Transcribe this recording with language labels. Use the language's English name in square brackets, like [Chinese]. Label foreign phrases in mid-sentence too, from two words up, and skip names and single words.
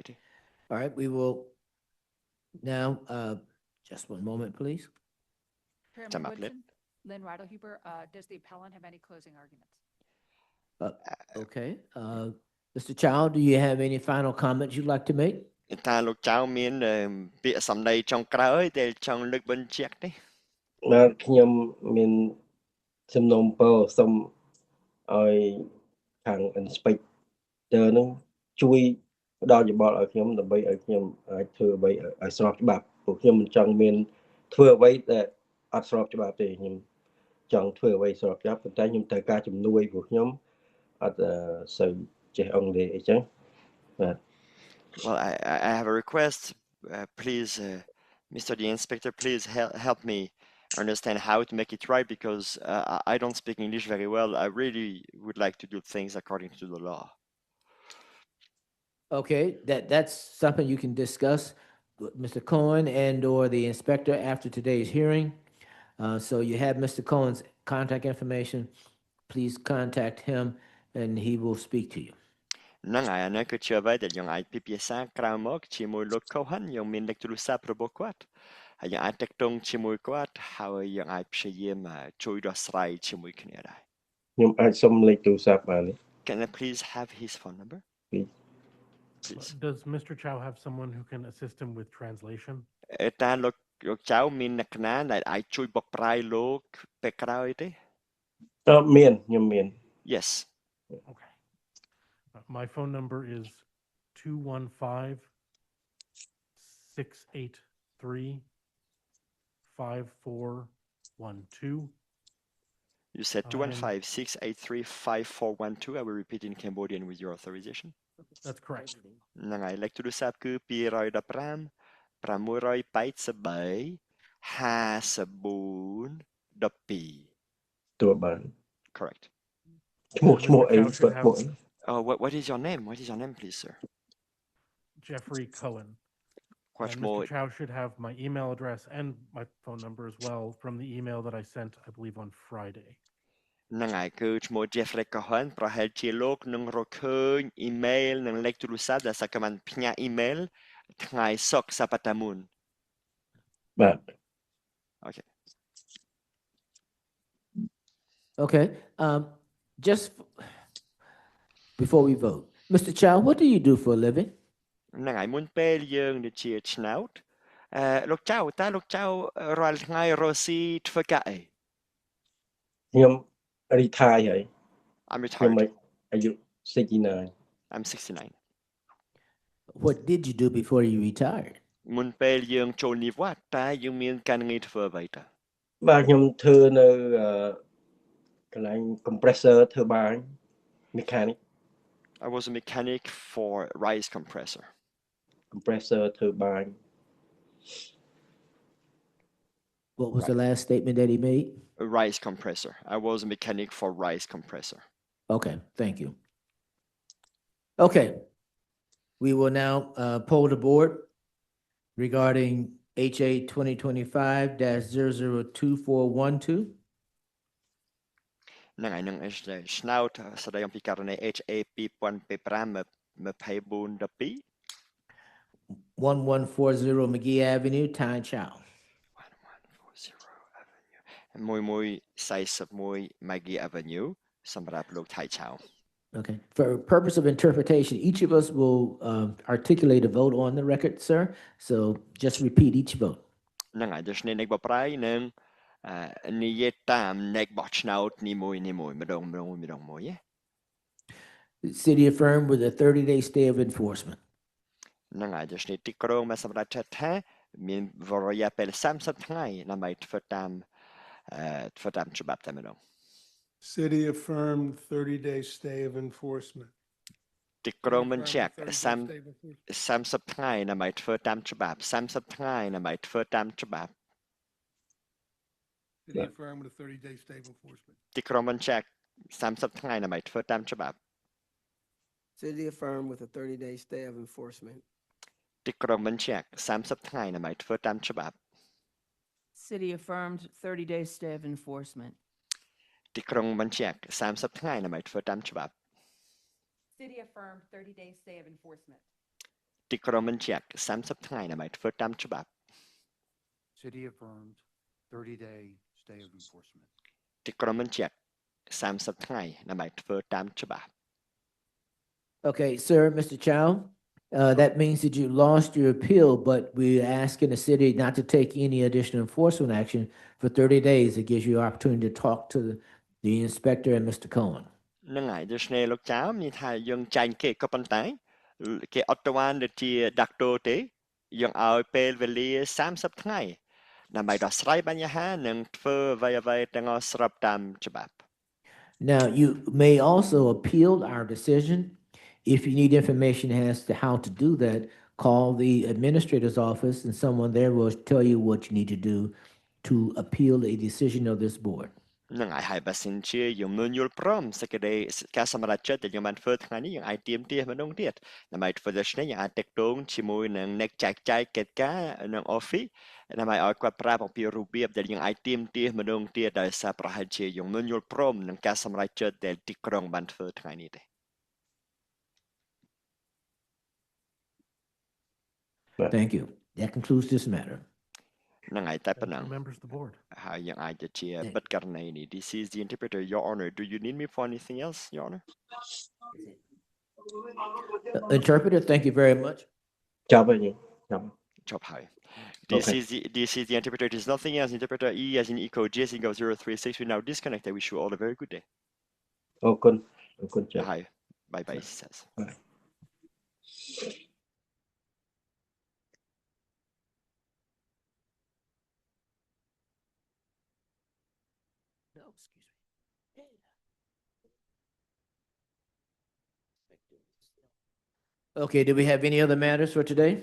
[English] All right, we will now, just one moment, please. Chairman Time up, Lynn. Woodson, Lynn Ridelhuber, does the appellant have any closing arguments? Okay, Mr. Chow, do you have any final comments you'd like to make? [Khmer] តើលោកចៅមានពាក្យសម្ដីចុងក្រោយដែលចង់លើកបញ្ជាក់ទេ បាទខ្ញុំមានសំណូមពរសូមឲ្យខាង inspector នឹងជួយផ្ដល់យោបល់ឲ្យខ្ញុំដើម្បីឲ្យខ្ញុំអាចធ្វើអ្វីឲ្យស្របច្បាប់ព្រោះខ្ញុំមិនចង់មានធ្វើអ្វីដែលអត់ស្របច្បាប់ទេខ្ញុំចង់ធ្វើអ្វីស្របច្បាប់ប៉ុន្តែខ្ញុំត្រូវការជំនួយព្រោះខ្ញុំអត់សូវចេះអង់គ្លេសអីចឹងបាទ [English] Well, I have a request. Please, Mr. the Inspector, please help me understand how to make it right because I don't speak English very well. I really would like to do things according to the law. Okay, that's something you can discuss with Mr. Cohen and or the inspector after today's hearing. So you have Mr. Cohen's contact information. Please contact him and he will speak to you. [Khmer] ហ្នឹងហើយអានេះគឺជាអ្វីដែលយើងអាចពិភាក្សាក្រៅមកជាមួយលោក Cohen យើងមានលេខទូរស័ព្ទរបស់គាត់ហើយយើងអាចតាក់ទងជាមួយគាត់ហើយយើងអាចព្យាយាមជួយដោះស្រាយជាមួយគ្នាដែរ ខ្ញុំអាចសុំលេខទូរស័ព្ទបានទេ [English] Can I please have his phone number? Please. Does Mr. Chow have someone who can assist him with translation? [Khmer] តើលោកចៅមានអ្នកណាដែលអាចជួយបកប្រែលោកពេលក្រោយទេ មានខ្ញុំមាន [English] Yes. Okay. My phone number is 215-683-5412. You said 215-683-5412. I will repeat in Cambodian with your authorization. That's correct. [Khmer] ហ្នឹងហើយលេខទូរស័ព្ទគឺ215 683 5412 តួបាន [English] Correct. [Khmer] ឈ្មោះអីឈ្មោះ [English] Oh, what is your name? What is your name, please, sir? Jeffrey Cohen. Much And more. Mr. Chow should have my email address and my phone number as well from the email that I sent, I believe, on Friday. [Khmer] ហ្នឹងហើយគឺឈ្មោះ Jeffrey Cohen ប្រហែលជាលោកនឹងរកឃើញ email និងលេខទូរស័ព្ទដែលសកម្មផ្ញើ email ថ្ងៃសុក្រសប្តាហ៍មុន បាទ [English] Okay. Okay, just before we vote, Mr. Chow, what do you do for a living? [Khmer] ហ្នឹងហើយមុនពេលយើងទៅជាឆ្នោតលោកចៅតើលោកចៅរាល់ថ្ងៃរស់ស៊ីធ្វើការអី ខ្ញុំ retire ហើយ [English] I'm [Khmer] ខ្ញុំ [English] retired. [Khmer] អាយុ 69 [English] I'm 69. What did you do before you retired? [Khmer] មុនពេលយើងចូលនិវត្តន៍តើយើងមានការងារធ្វើអ្វីតើ បាទខ្ញុំធ្វើនៅកន្លែង [English] compressor turbine mechanic I was a mechanic for rice compressor. compressor turbine What was the last statement that he made? A rice compressor. I was a mechanic for rice compressor. Okay, thank you. Okay, we will now poll the board regarding HA 2025-002412. [Khmer] ហ្នឹងហើយនឹងឆ្នោតស្ដីអំពីករណី HA 2025-2412 [English] 1140 McGee Avenue, Tyne Chow. [Khmer] 1140 41 Maggie Avenue សម្រាប់លោក Thai Chow [English] Okay. For purpose of interpretation, each of us will articulate a vote on the record, sir. So just repeat each vote. [Khmer] ហ្នឹងហើយដូច្នេះអ្នកបកប្រែនឹងនិយាយតាមអ្នកបោះឆ្នោតនីមួយម្ដងមួយ [English] The city affirmed with a 30-day stay of enforcement. [Khmer] ហ្នឹងហើយដូច្នេះទីក្រុងបានសម្រេចថាមានរយៈពេល30ថ្ងៃដើម្បីធ្វើតាមច្បាប់តែម្ដង [English] City affirmed 30-day stay of enforcement. [Khmer] ទីក្រុងបញ្ជាក់30ថ្ងៃដើម្បីធ្វើតាមច្បាប់30ថ្ងៃដើម្បីធ្វើតាមច្បាប់ [English] City affirmed with a 30-day stay of enforcement. [Khmer] ទីក្រុងបញ្ជាក់30ថ្ងៃដើម្បីធ្វើតាមច្បាប់ [English] City affirmed with a 30-day stay of enforcement. [Khmer] ទីក្រុងបញ្ជាក់30ថ្ងៃដើម្បីធ្វើតាមច្បាប់ [English] City affirmed 30-day stay of enforcement. [Khmer] ទីក្រុងបញ្ជាក់30ថ្ងៃដើម្បីធ្វើតាមច្បាប់ [English] City affirmed 30-day stay of enforcement. [Khmer] ទីក្រុងបញ្ជាក់30ថ្ងៃដើម្បីធ្វើតាមច្បាប់ [English] City affirmed 30-day stay of enforcement. [Khmer] ទីក្រុងបញ្ជាក់30ថ្ងៃដើម្បីធ្វើតាមច្បាប់ [English] Okay, sir, Mr. Chow, that means that you lost your appeal, but we're asking the city not to take any additional enforcement action for 30 days. It gives you an opportunity to talk to the inspector and Mr. Cohen. [Khmer] ហ្នឹងហើយដូច្នេះលោកចៅមានថាយើងចាញ់គេក៏ប៉ុន្តែគេអត់ទៅបានជាដាក់ទោសទេយើងឲ្យពេលវេលា30ថ្ងៃដើម្បីដោះស្រាយបញ្ហានិងធ្វើអ្វីៗទាំងអស់ស្របតាមច្បាប់ [English] Now, you may also appeal our decision. If you need information as to how to do that, call the administrator's office and someone there will tell you what you need to do to appeal a decision of this board. [Khmer] ហ្នឹងហើយបើសិនជាយើងមិនយល់ព្រមសេចក្តីការសម្រេចចិត្តដែលយើងបានធ្វើថ្ងៃនេះយើងអាចទាមទារម្ដងទៀតដើម្បីធ្វើដូច្នេះយើងអាចតាក់ទងជាមួយនឹងអ្នកចែកចាយកិច្ចការនៅ office ដើម្បីឲ្យគាត់ប្រាប់អំពីរបៀបដែលយើងអាចទាមទារម្ដងទៀតដោយសារប្រហែលជាយើងមិនយល់ព្រមនឹងការសម្រេចចិត្តដែលទីក្រុងបានធ្វើថ្ងៃនេះទេ [English] Thank you. That concludes this matter. [Khmer] ហ្នឹងហើយតែប៉ុណ្ណឹង [English] Members of the board. [Khmer] ហើយយើងអាចទៅជាបិទករណីនេះ [English] This is the interpreter, Your Honor. Do you need me for anything else, Your Honor? Interpreter, thank you very much. [Khmer] ចប់ហើយយើងចប់ ចប់ហើយ [English] This is the interpreter. There's nothing else. Interpreter E as in Eco, J as in Go 036. We now disconnected. Wish you all a very good day. [Khmer] អរគុណចា៎ [English] Hi. Bye bye, says. No, excuse me. Okay, do we have any other matters for today?